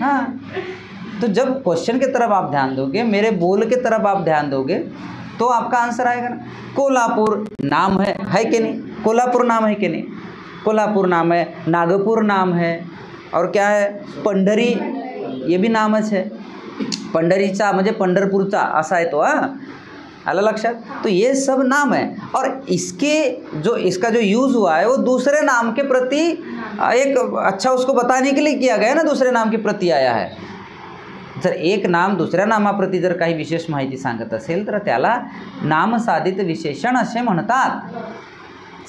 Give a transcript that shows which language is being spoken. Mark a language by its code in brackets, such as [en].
[hi] हाँ, तो जब क्वेश्चन की तरफ आप ध्यान दोगे, मेरे बोल के तरफ आप ध्यान दोगे तो आपका आंसर आएगा ना. कोल्हापुर नाम है कि नहीं. कोल्हापुर नाम है कि नहीं. कोल्हापुर नाम है, नागपुर नाम है, और क्या है पंढरी ये भी नामच है. [mr] पंढरीचा म्हणजे पंढरपूरचा असा आहे तो. आला लक्षात. [hi] तो ये सब नाम है और इसका जो यूज़ हुआ है वो दूसरे नाम के प्रति एक अच्छा उसको बताने के लिए किया गया ना. दूसरे नाम के प्रति आया है. [mr] जर एक नाम दुसऱ्या नामाप्रती जर काही विशेष माहिती सांगत असेल तर त्याला नामसाधित विशेषण असे म्हणतात.